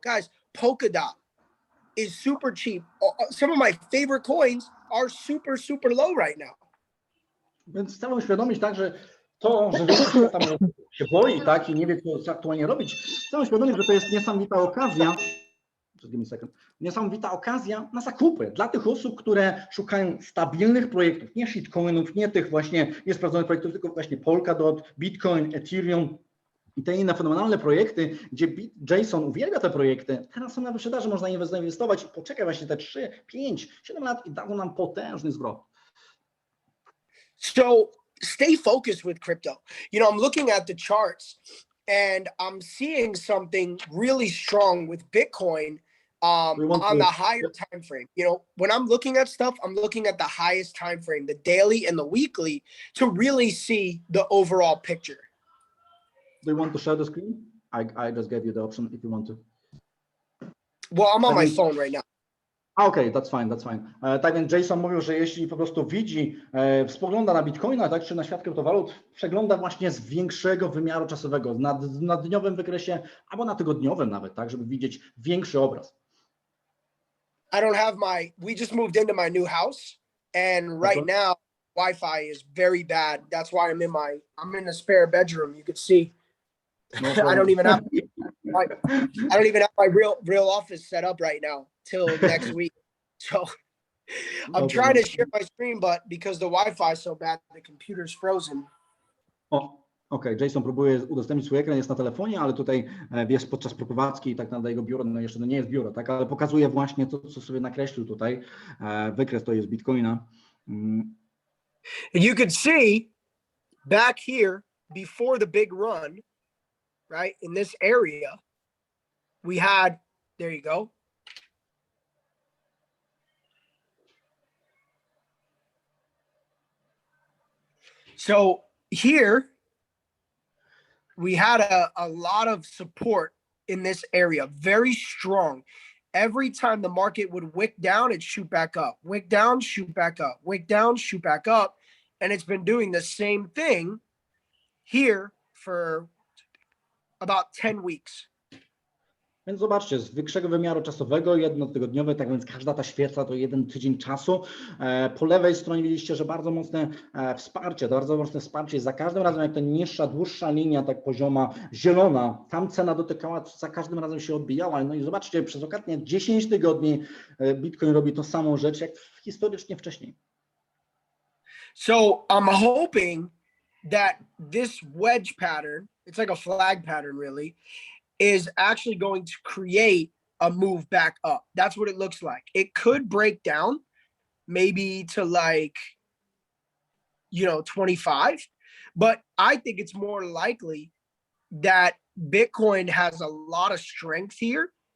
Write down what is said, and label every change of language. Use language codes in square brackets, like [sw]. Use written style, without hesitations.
[en] Guys, Polkadot is super cheap. Some of my favorite coins are super, super low right now. [pl] Więc chcę uświadomić tak, że to, że większość świata się boi, tak, i nie wie, co aktualnie robić, chcę uświadomić, że to jest niesamowita okazja, niesamowita okazja na zakupy dla tych osób, które szukają stabilnych projektów, nie shitcoinów, nie tych właśnie niesprawdzonych projektów, tylko właśnie Polkadot, Bitcoin, Ethereum i te inne fenomenalne projekty, gdzie Jason uwielbia te projekty. Teraz są na wyprzedaży, można zainwestować i poczekaj właśnie te 3, 5, 7 lat i dadzą nam potężny zwrot. [en] So stay focused with crypto. You know, I'm looking at the charts and I'm seeing something really strong with Bitcoin On the higher time frame. You know, when I'm looking at stuff, I'm looking at the highest time frame, the daily and the weekly, to really see the overall picture. Do you want to share the screen? I just gave you the option if you want to. Well, I'm on my phone right now. Okej, that's fine, that's fine. [pl] Tak więc Jason mówił, że jeśli po prostu widzi, spogląda na Bitcoina, tak, czy na świat kryptowalut, przegląda właśnie z większego wymiaru czasowego, na dniowym wykresie, albo na tygodniowym nawet, tak, żeby widzieć większy obraz. [en] I don't have we just moved into my new house, and right now Wi-Fi is very bad. That's why I'm in a spare bedroom. You could see. No I don't even have my real office set up right now till next week. So I'm trying to share my screen, but because the Wi-Fi is so bad, the computer's frozen. [pl] Okej, Jason próbuje udostępnić swój ekran, jest na telefonie, ale tutaj jest podczas przeprowadzki i tak naprawdę jego biuro, no jeszcze nie jest biuro, tak, ale pokazuje właśnie to, co sobie nakreślił tutaj. Wykres to jest Bitcoina. [en] And you could see back here before the big run, right, in this area, we had, there you go. So here we had a lot of support in this area, very strong. Every time the market would wick down, it'd shoot back up, wick down, shoot back up, wick down, shoot back up. And it's been doing the same thing here for about 10 weeks. [pl] Więc zobaczcie, z większego wymiaru czasowego, jednotygodniowy, tak więc każda ta świeca to 1 tydzień czasu. Po lewej stronie widzieliście, że bardzo mocne wsparcie. Za każdym razem, jak ta niższa, dłuższa linia, tak pozioma, zielona, tam cena dotykała, za każdym razem się odbijała. No i zobaczcie, przez ostatnie 10 tygodni Bitcoin robi tą samą rzecz, jak historycznie wcześniej. [en] So I'm hoping that this wedge pattern, it's like a flag pattern really, is actually going to create a move back up. That's what it looks like. It could break down maybe to 25, but I think it's more likely that Bitcoin has a lot of strength here.